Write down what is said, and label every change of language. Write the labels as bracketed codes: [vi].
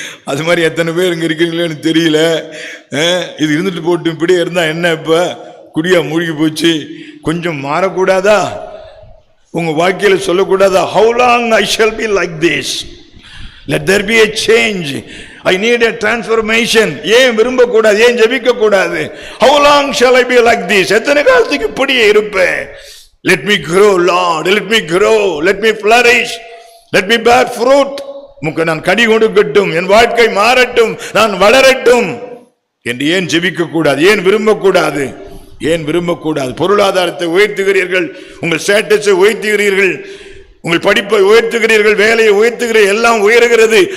[ta] அது மாதிரி எத்தனை பேர் இங்கே இருக்கீங்களேன்னு தெரியல. இது இருந்துட்டு போட்டு இப்படியே இருந்தால் என்ன? இப்போ குடியா மூழ்கி போச்சு, கொஞ்சம் மாறக்கூடாதா? உங்க வாழ்க்கையில சொல்லக்கூடாதா, [en] how long I shall be like this, let there be a change, I need a transformation? [ta] ஏன் விரும்ப கூடாது? ஏன் ஜெபிக்க கூடாது? [en] how long shall I be like this, [ta] எத்தனை காலத்துக்கு இப்படியே இருப்பேன்? [en] let me grow Lord, let me grow, let me flourish, let me bear fruit. [ta] நான் கனி கொடுக்கட்டும், என் வாழ்க்கை மாறட்டும், நான் வளரட்டும் என்று ஏன் ஜெபிக்க கூடாது? ஏன் விரும்ப கூடாது? ஏன் விரும்பக்கூடாது? பொருளாதாரத்தை உயர்த்துகிறீர்கள், உங்கள் ஸ்டேட்டஸை உயர்த்துகிறீர்கள், உங்கள் படிப்பை உயர்த்துகிறீர்கள், வேலையை உயர்த்துகிறீர்கள், எல்லாம் உயர்கிறது.